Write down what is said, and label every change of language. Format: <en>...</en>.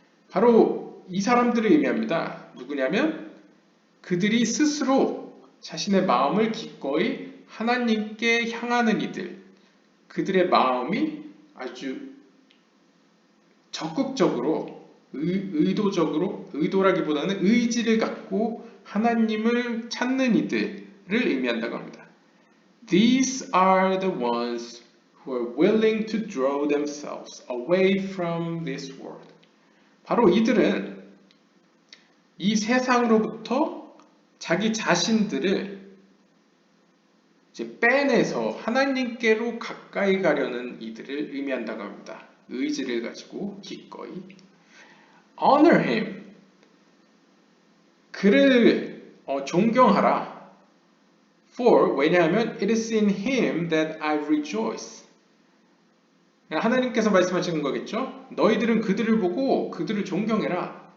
<ko>바로 이 사람들을 의미합니다. 누구냐면 그들이 스스로 자신의 마음을 기꺼이 하나님께 향하는 이들, 그들의 마음이 아주 적극적으로, 의도라기보다는 의지를 갖고 하나님을 찾는 이들을 의미한다고 합니다.</ko> <en>These are the ones who are willing to draw themselves away from this world.</en> <ko>바로 이들은 이 세상으로부터 자기 자신들을 이제 빼내서 하나님께로 가까이 가려는 이들을 의미한다고 합니다. 의지를 가지고 기꺼이</ko> <en>honor him.</en> <ko>그를 존경하라.</ko> <en>For</en> <ko>왜냐하면</ko> <en>it is in him that I rejoice.</en> <ko>하나님께서 말씀하시는 거겠죠? 너희들은 그들을 보고 그들을 존경해라.</ko>